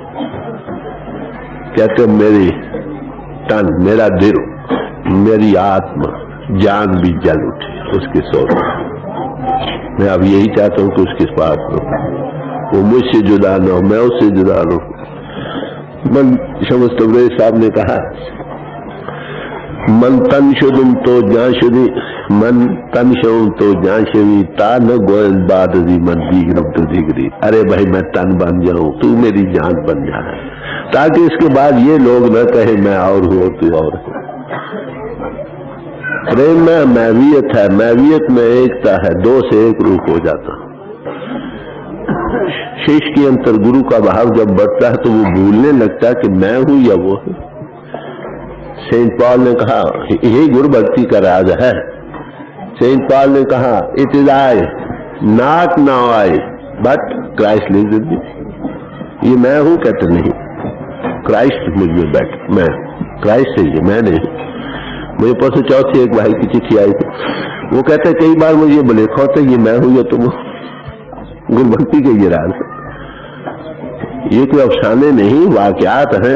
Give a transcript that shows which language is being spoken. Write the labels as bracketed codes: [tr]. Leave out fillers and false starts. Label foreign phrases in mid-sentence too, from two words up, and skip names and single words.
[ur] کہتے میری تن، میرا دل، میری آتما، جان بھی جل اٹھی اس کے سوچ. میں اب یہی چاہتا ہوں کہ اس کے پاس ہو، وہ مجھ سے جدا نہ ہو، میں اس سے جدا نہ ہوں. [fa] من شمس تبریز [ur] صاحب نے کہا [fa] من تن شدم تو جان شدی، من تن شدم تو جان شدی، تا نہ گوئل بعد ازی من دیگرم تو دیگری. [ur] ارے بھائی میں تن بن جاؤں، تو میری جان بن جانا، تاکہ اس کے بعد یہ لوگ نہ کہیں میں اور ہوں تو اور ہوں. پریم میں میویت ہے، میویت میں ایکتا ہے، دو سے ایک روپ ہو جاتا. شیش کے انتر گرو کا بھاو جب بڑھتا ہے تو وہ بھولنے لگتا ہے کہ میں ہوں یا وہ ہے. سینٹ پال نے کہا یہی گرو بھکتی کا راز ہے. سینٹ پال نے کہا [en] it is I not now I but Christ lives in me. [ur] یہ میں ہوں کہتے نہیں، کرائسٹ مجھ میں بیٹھ، میں کرائسٹ ہے، یہ میں نہیں. مجھے پرسوں چوتھ سے ایک بھائی کی چٹھی آئی تھی، وہ کہتے کئی بار مجھے یہ بلیکھا ہوتا ہے یہ میں ہوں یا تم ہو. گرو بھکتی کے یہ راز ہے. یہ کوئی افسانے نہیں، واقعات ہیں.